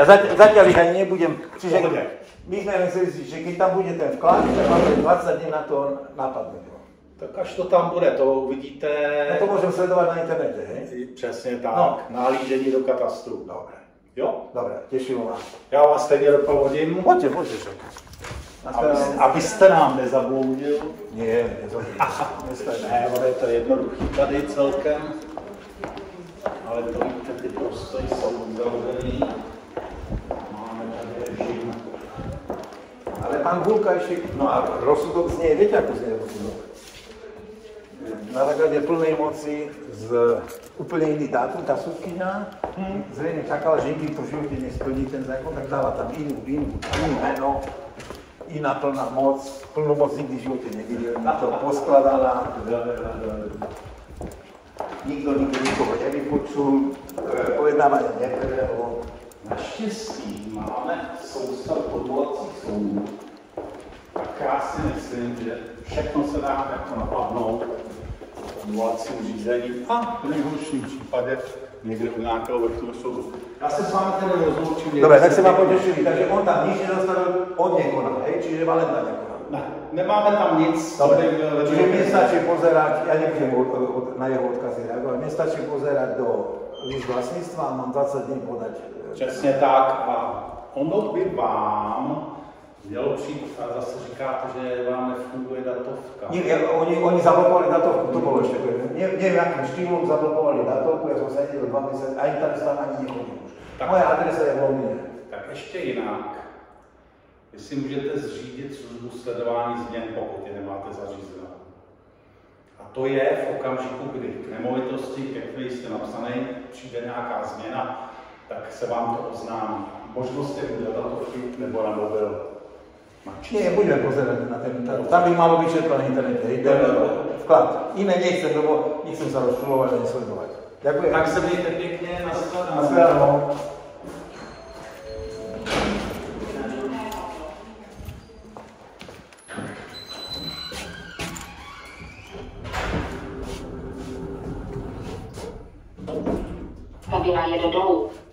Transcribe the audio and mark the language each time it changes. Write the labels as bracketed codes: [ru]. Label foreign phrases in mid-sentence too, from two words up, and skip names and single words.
[sk] Zatiaľ ich ani nebudem. Čiže my sme len chceli si, že keď tam bude ten vklad, tak máme 20 dní na to napadnúť. Tak až to tam bude, to uvidíte... No to môžem sledovať na internete, hej? [cs] Přesně tak, nahlížení do katastru. [sk] Dobre. Jo? Dobre, teším vás. [cs] Já vás stejně doprovodím. [sk] Poďte. [cs] Abyste nám nezabloudil. [sk] Nie, [cs] ne, ono je to jednoduchý tady celkem. Ale to víte, ty prostory jsou uzavřený. Máme tady režim. [sk] Ale pán Hulka ešte, no a rozsudok znie, viete ako znie rozsudok? Na základe plnej moci z úplne iný dátum, tá súdkyňa zrejme čakala, že nikdy to v živote nesplní ten zákon, tak dala tam iný meno, iná plná moc, plnú moc nikdy v živote nevidel, na to poskladala, nikto nikoho nevypočul, pojednávanie neprebehlo. [cs] Naštěstí máme soustav odvolacích soudů, tak já si myslím, že všechno se dá jako napadnout v odvolacím řízení a v nejhorším případě někde u nějakého vrchního soudu. Já se s vámi tedy rozloučím. [sk] Dobre, tak se vám potešili, takže on tam nič nedostavil, on nekonal, hej? Čiže Valenta nekonal. [cs] Ne, nemáme tam nic. [sk] Dobre, čiže mne stačí pozerať, ja nebudem na jeho odkazy reagovať, mne stačí pozerať do list vlastníctva a mám 20 dní podať. [cs] Přesně tak a ono by vám mělo přijít a zase říkáte, že vám nefunguje datovka. [sk] Nie, oni zablokovali datovku, to bolo ešte prvné. Neviem, akým štýlom zablokovali datovku, ja som sa nedel 2 mesiace, ani tam ani nechodím už. Moja adresa je v Lomine. [cs] Tak ještě jinak, vy si můžete zřídit službu sledování změn, pokud je nemáte zařízenou. A to je v okamžiku, kdy k nemovitosti, ke které jste napsaný, přijde nějaká změna, tak se vám to oznámí. Možnost je buď datovky nebo na mobil. [sk] Nie, budeme pozerať na ten internet. Tam by malo byť všetko na internete. Vklad. Iné nechcem, lebo nechcem sa rozčulovať a nesledovať. Ďakujem. [cs] Tak se mějte pěkně, Na shledanou. Kabina jede dolů.